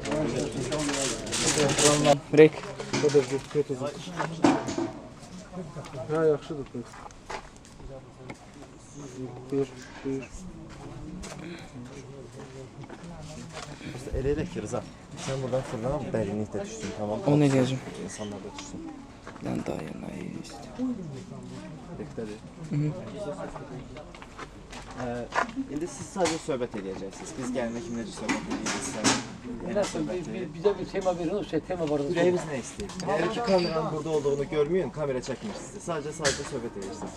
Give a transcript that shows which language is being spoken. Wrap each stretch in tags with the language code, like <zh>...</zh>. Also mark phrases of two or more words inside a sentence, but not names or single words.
<az>Rek. Ha, yaxşıdır. Bir. Elə elə ki, Rıza, sən buradan fırlan, dərinlikdə düşdün,</az> <tr>tamam mı? O ne diyeceğim? İnsanlar da düşsün. Lan dayanayım işte.</tr> <az>Beklədir. İndi siz sadəcə söhbət edəcəksiniz. Biz gəlmək kimi necə söhbət edirsiniz? Bizə bir tema verin, o tema var. Ürəyimiz nə istəyir? Əgər ki, kameranın burada olduğunu görməyin, kamera çəkmir sizi. Sadəcə söhbət edirsiniz.</az>